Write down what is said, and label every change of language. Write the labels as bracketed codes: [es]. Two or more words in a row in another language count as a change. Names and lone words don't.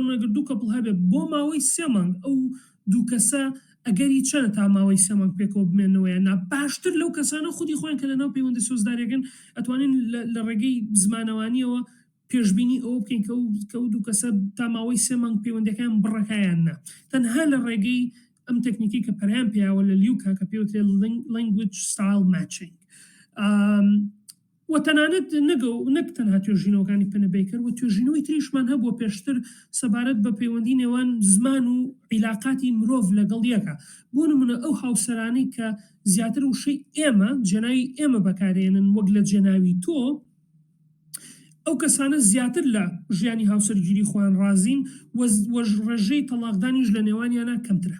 [ckb] نەگەر دوو کەپڵ هەبێت بۆ ماوەی 3 مانگ ئەو دوو کەسە ئەگەری چەنە تا ماوەی 3 مانگ پێکەوە بمێنەوە یان نا، باشتر لەو کەسانە خودی خۆیان کە لەناو پەیوەندی سۆزداریەکەن ئەتوانین لە ڕێگەی زمانەوانیەوە پێشبینی ئەوە بکەین کە ئەو دوو کەسە تا ماوەی 3 مانگ پەیوەندیەکان بڕەکایان نا، تەنها لە ڕێگەی ئەم تەکنیکی کە پەرهیان پێیاوە لە لیوکا کە پێوترێت [en] language style matching. [ckb] و تەنانەت نەک تەنها توێژینەوەکانی پێنەبەیکەر و توێژینەوەی تریشمان هەبووە پێشتر سەبارەت بە پەیوەندی نێوان زمان و عیلاقاتی مرۆڤ لەگەڵ یەکە. بۆ نمونە ئەو هاوسەرانەی کە زیاتر وشەی ئێمە جێناوی ئێمە بەکارێنن وەک لە جێناوی تۆ، ئەو کەسانە زیاتر لە ژیانی هاوسەرگیری خۆیان ڕازین و ڕێژەی تەلاقدانیش لە نێوانیانە کەمترە.